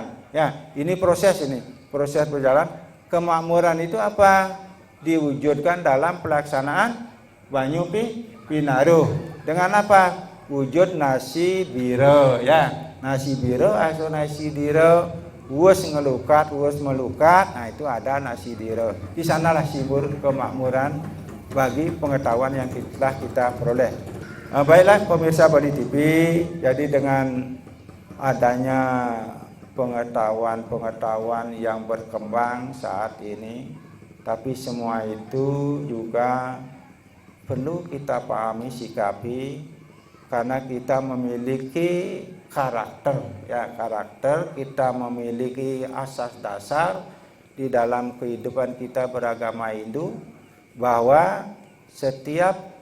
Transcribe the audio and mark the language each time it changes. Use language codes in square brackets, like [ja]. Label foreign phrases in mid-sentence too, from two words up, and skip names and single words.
[id] Ya, ini proses berjalan. Kemakmuran itu apa? Diwujudkan dalam pelaksanaan banyu pinaruh. Dengan apa? Wujud nasi biro, ya. Nasi biro atau nasi diro, [ban] wus ngelukat, wus melukat. [id] Nah, itu ada nasi diro. Di sanalah simbol kemakmuran bagi pengetahuan yang telah kita peroleh. Baiklah pemirsa Bari TV, jadi dengan adanya pengetahuan yang berkembang saat ini, tapi semua itu juga perlu kita pahami, sikapi, karena kita memiliki karakter, ya, karakter, kita memiliki asas dasar di dalam kehidupan kita beragama Hindu, bahwa setiap